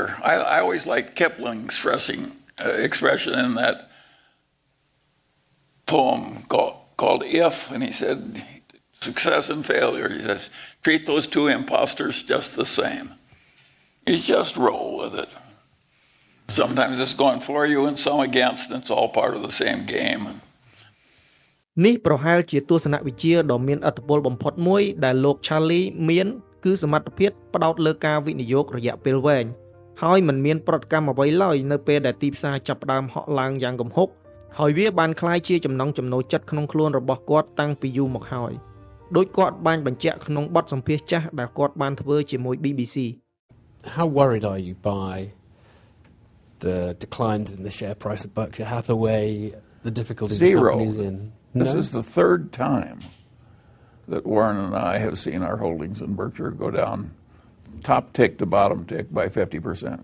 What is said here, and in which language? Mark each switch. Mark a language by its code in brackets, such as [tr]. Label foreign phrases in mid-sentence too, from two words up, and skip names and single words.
[en] I always like Kipling's expression in that poem called If, and he said, success and failure, he says, treat those 2 imposters just the same. You just roll with it. Sometimes it's going for you and some against, and it's all part of the same game. [km] នេះប្រហែលជាទស្សនវិជ្ជាដ៏មានឥទ្ធិពលបំផុតមួយដែលលោក Charlie មានគឺសមត្ថភាពផ្ដោតលើការវិនិយោគរយៈពេលវែងហើយមិនមានប្រតិកម្មអ្វីឡើយនៅពេលដែលទីផ្សារចាប់ផ្ដើមហក់ឡើងយ៉ាងគំហុកហើយវាបានក្លាយជាចំណង់ចំណូលចិត្តក្នុងខ្លួនរបស់គាត់តាំងពីយូរមកហើយដោយគាត់បានបញ្ជាក់ក្នុងបទសម្ភាសន៍ចាស់ដែលគាត់បានធ្វើជាមួយ BBC. [en] How worried are you by the declines in the share price of Berkshire Hathaway, the difficulties the Zero. company's in? This No? is the third time that Warren and I have seen our holdings in Berkshire go down top tick to bottom tick by 50%.